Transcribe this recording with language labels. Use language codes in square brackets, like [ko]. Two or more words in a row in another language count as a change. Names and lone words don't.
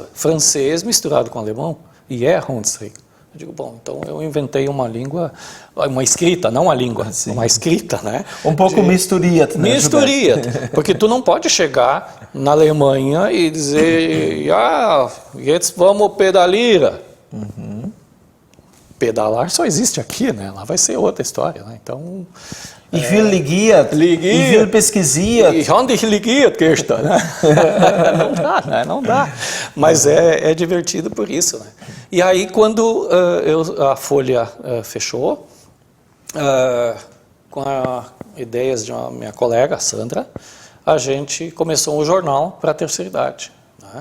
[pt] Francês misturado com alemão, e é Hunsrück. Eu digo, bom, então eu inventei uma língua, uma escrita, não a língua, uma escrita, né? Um pouco misturiat, né? Misturiat, porque tu não pode chegar na Alemanha e dizer, jetzt vamos pedalira. Pedalar só existe aqui, né? Lá vai ser outra história, né? Então... [de] Ich will ligiert, ich will pesquisiert. Ich habe dich ligiert gestern, [pt] né? Não dá, né? Não dá. Mas é divertido por isso, né? E aí, quando a Folha fechou, com as ideias de uma minha colega, a Sandra, a gente começou um jornal para a terceira idade, né?